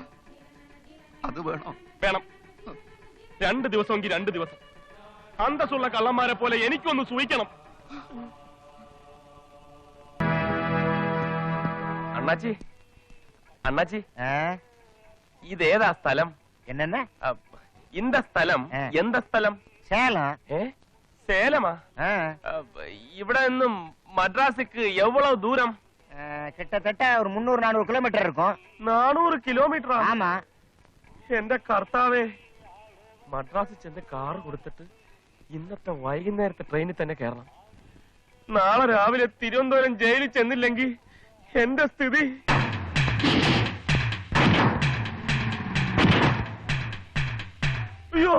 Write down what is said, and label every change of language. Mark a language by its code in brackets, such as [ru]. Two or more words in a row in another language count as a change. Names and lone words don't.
[ml] അത് വേണോ? വേണം. 2 ദിവസമെങ്കിൽ 2 ദിവസം. അന്തസ്സുള്ള കള്ളന്മാരെ പോലെ എനിക്കൊന്ന് സൂഹിക്കണം. അണ്ണാച്ചി, അണ്ണാച്ചി, ഇതേതാ സ്ഥലം? [ta] என்னென்ன? [ml] இந்த സ്ഥലം എന്ത സ്ഥലം? [ta] சேலம். [ml] സേലമാ? ഇവിടെ നിന്നും മദ്രാസിക്ക് എവ്വളവ് ദൂരം? [ta] கிட்டத்தட்ட ஒரு 300-400 கிலோமீட்டர் இருக்கும். [ml] 400 കിലോമീറ്ററാ? [ta] ஆமா. [ml] എന്റെ കർത്താവേ, മദ്രാസിൽ ചെന്ന് കാറ് കൊടുത്തിട്ട് ഇന്നത്തെ വൈകുന്നേരത്തെ ട്രെയിനിൽ തന്നെ കയറണം. നാളെ രാവിലെ തിരുവനന്തപുരം ജയിലിൽ ചെന്നില്ലെങ്കിൽ എന്റെ സ്ഥിതി. അയ്യോ,